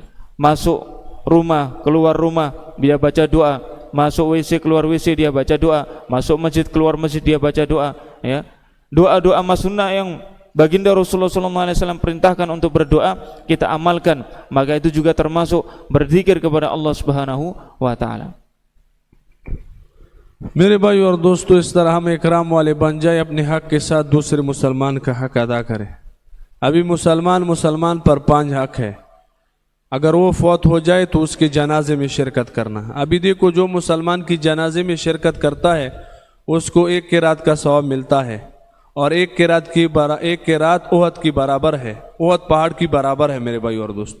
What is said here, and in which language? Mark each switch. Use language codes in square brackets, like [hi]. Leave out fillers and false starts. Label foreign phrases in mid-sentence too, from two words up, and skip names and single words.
[id] Masuk rumah, keluar rumah dia baca doa, masuk WC, keluar WC dia baca doa, masuk masjid, keluar masjid dia baca doa, ya. Doa-doa masnunah yang baginda Rasulullah SAW perintahkan untuk berdoa kita amalkan, maka itu juga termasuk berzikir kepada [ar] Allah Subhanahu wa taala. [ur] میرے بھائی اور دوستو، اس طرح ہم اکرام والے بن جائے، اپنے حق کے ساتھ دوسرے مسلمان کا حق ادا کریں. ابھی مسلمان پر 5 حق ہے. اگر وہ فوت ہو جائے تو اس کے جنازے میں شرکت کرنا. ابھی دیکھو جو مسلمان کی جنازے میں شرکت کرتا ہے اس کو 1 قرات کا ثواب ملتا ہے، اور 1 قرات احد کی برابر ہے، احد پہاڑ کی برابر ہے میرے بھائی اور دوستو.